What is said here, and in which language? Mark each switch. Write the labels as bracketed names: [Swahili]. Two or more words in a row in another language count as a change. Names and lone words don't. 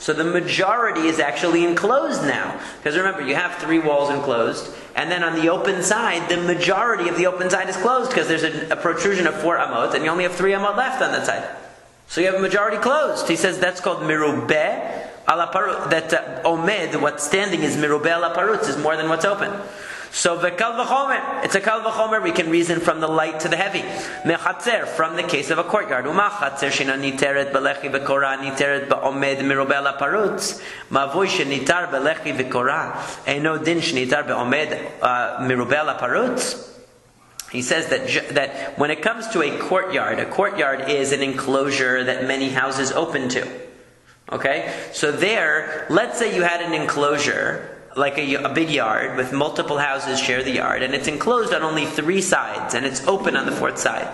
[English] So the majority is actually enclosed now. Because remember, you have 3 walls enclosed, and then on the open side, the majority of the open side is closed because there's a protrusion of 4 amot, and you only have 3 amot left on that side. So you have a majority closed. He says that's called [Hebrew] מרובה על הפרוץ. [English] That omed, what's standing is [Hebrew] מרובה על הפרוץ, [English] is more than what's open. So [Hebrew] וקל וחומר, [English] it's a [Hebrew] קל וחומר. [English] We can reason from the light to the heavy. Mechatzer, from the case of a courtyard. [Hebrew] ומה חצר שאינה ניתרת בלחי וקורה ניתרת בעומד מרובה על הפרוץ. מבוי שניתר בלחי וקורה אינו דין שניתר בעומד מרובה על הפרוץ. [English] He says that when it comes to a courtyard is an enclosure that many houses open to. Okay? So there, let's say you had an enclosure like a big yard with multiple houses share the yard, and it's enclosed on only 3 sides, and it's open on the 4th side.